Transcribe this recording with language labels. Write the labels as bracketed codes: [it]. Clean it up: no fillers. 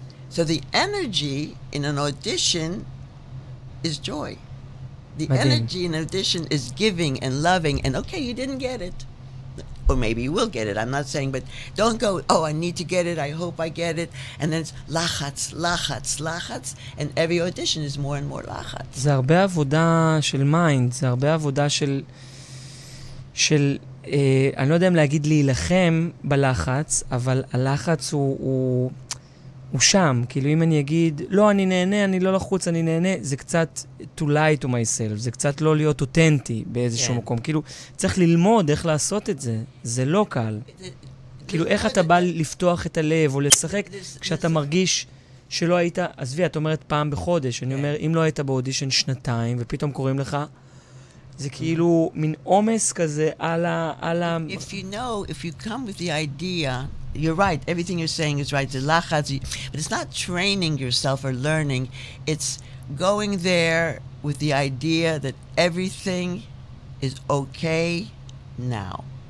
[en] So the energy in an audition is joy. The energy in an audition is giving and loving, and okay, you didn't get it. Or maybe you will get it, I'm not saying, but don't go, oh, I need to get it, I hope I get it, and then it's lachatz, lachatz, lachatz, and every audition is more and more lachatz. [he] זה הרבה עבודה של מיינד, זה הרבה עבודה של אני לא יודע אם להגיד להילחם בלחץ, אבל הלחץ הוא שם. כאילו אם אני אגיד, לא, אני נהנה, אני לא לחוץ, אני נהנה, זה קצת [en] to lie to myself, [he] זה קצת לא להיות אותנטי באיזשהו מקום. כאילו, צריך ללמוד איך לעשות את זה. זה לא קל. כאילו, איך אתה בא לפתוח את הלב או לשחק כשאתה מרגיש שלא היית, עזבי, את אומרת פעם בחודש, אני אומר, אם לא היית באודישן 2 ופתאום קוראים לך, זה כאילו מין עומס כזה על ה... [en] If you come with the idea, you're right, everything you're saying is right, the lachatz, but it's not training yourself or learning, it's going there with the idea that everything is okay now.